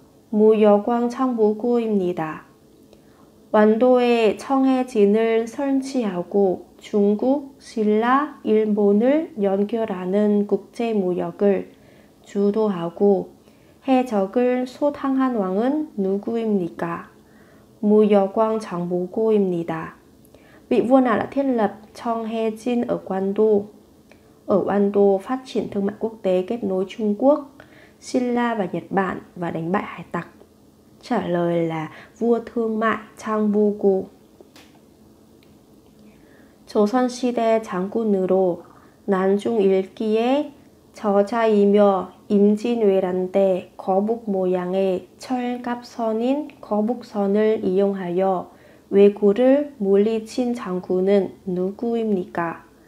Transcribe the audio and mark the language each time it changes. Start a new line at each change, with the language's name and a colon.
Korean: 무역왕 장보고입니다. 완도에 청해진을 설치하고 중국, 신라, 일본을 연결하는 국제무역을 주도하고 해적을 소탕한 왕은 누구입니까? 무역왕 장보고입니다.
Vietnamese: Vị vua nào đã thiết lập Cheonggyecheon ở Quan Đô? Ở Quan Đô phát triển thương mại quốc tế kết nối Trung Quốc, Xin La và Nhật Bản và đánh bại hải tặc. Trả lời là vua thương mại 장보고.
Korean: 조선시대 장군으로 난중 일기에 저자이며 임진왜란 때 거북 모양의 철갑선인 거북선을 이용하여 왜구를 물리친 장군은 누구입니까?